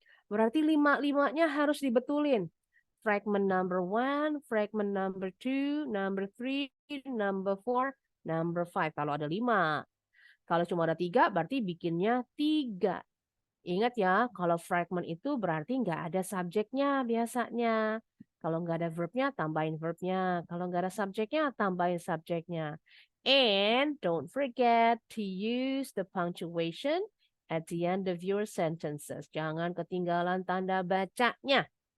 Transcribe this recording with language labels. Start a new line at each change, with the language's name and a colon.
Indonesian: Berarti 5-5-nya harus dibetulin. Fragment number 1, fragment number 2, number 3, number 4, number 5. Kalau ada 5. Kalau cuma ada 3, berarti bikinnya 3. Ingat ya, kalau fragment itu berarti nggak ada subjeknya biasanya. Kalau nggak ada verbnya, tambahin verbnya. Kalau nggak ada subjeknya, tambahin subjeknya.
English: And don't forget to use the punctuation at the end of your sentences.
Indonesian: Jangan ketinggalan tanda bacanya.